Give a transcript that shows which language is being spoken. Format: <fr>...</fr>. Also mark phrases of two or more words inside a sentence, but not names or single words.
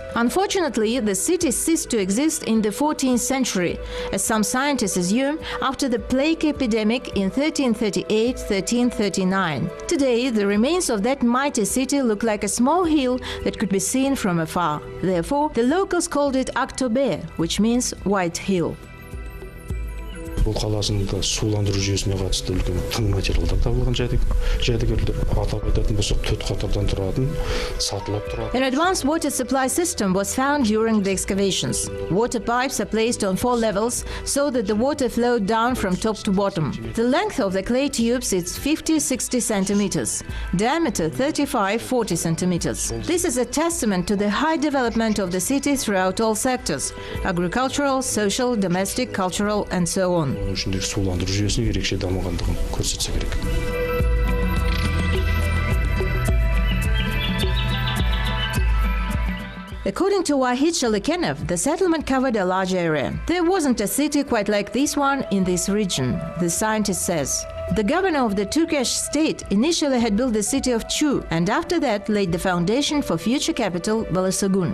<en>Unfortunately, the city ceased to exist in the 14th century, as some scientists assume, after the plague epidemic in 1338-1339. Today, the remains of that mighty city look like a small hill that could be seen from afar. Therefore, the locals called it Aktobe, which means White Hill.</en> <kk>Бұл қаласында суландыру жүйесіне қатысты үлкен тың материалдар табылған жәдігерлер. Атап айтатын болсақ 4 қатардан тұратын, сатылап тұратын.</kk> <en>An advanced water supply system was found during the excavations. Water pipes are placed on 4 levels so that the water flowed down from top to bottom. The length of the clay tubes is 50-60 centimeters, diameter 35-40 centimeters. This is a testament to the high development of the city throughout all sectors: agricultural, social, domestic, cultural, and so on.</en> <kk>Оның ішіндегі суландыру жүйесінің ерекше дамығандығын көрсетсе керек.</kk> <en>According to Wahid Shalikenov, the settlement covered a large area. There wasn't a city quite like this one in this region, the scientist says. The governor of the Turkish state initially had built the city of Chu and after that laid the foundation for future capital Balasagun.</en>